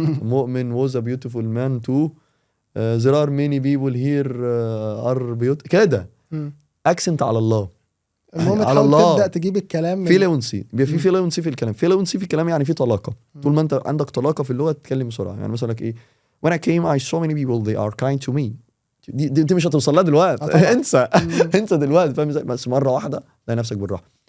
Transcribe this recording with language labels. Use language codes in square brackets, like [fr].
[en] Momin was a beautiful man too. there are many people here are beautiful كده. [ar] accent على الله. المهم تحاول تبدأ تجيب الكلام فيلونسي، بيبقى في فيلونسي في الكلام. فيلونسي في الكلام يعني في طلاقة. طول ما انت عندك طلاقة في اللغة تتكلم بسرعة. يعني مثلا ايه [en] when I came I saw many people they are kind to me. [ar] دي انت مش هتوصل لها دلوقتي. انسى دلوقتي، فاهم ازاي؟ بس مرة واحدة تلاقي نفسك بالراحة.